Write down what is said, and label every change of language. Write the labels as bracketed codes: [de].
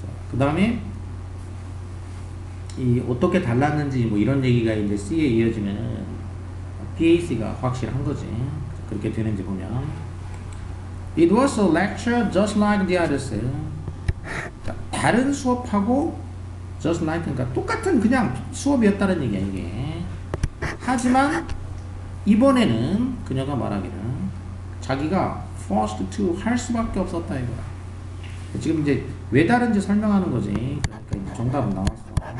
[ko] 그 다음에 이 어떻게 달랐는지 뭐 이런 얘기가 이제 C에 이어지면은 PAC가 확실한 거지. 그렇게 되는지 보면 [en] It was a lecture just like the others. [ko] 다른 수업하고 just like 그러니까 똑같은 그냥 수업이었다는 얘기야 이게. 하지만 이번에는 그녀가 말하기를 자기가 forced to 할 수밖에 없었다 이거야. 지금 이제 왜 다른지 설명하는 거지. 그러니까 이제 정답은 나왔어.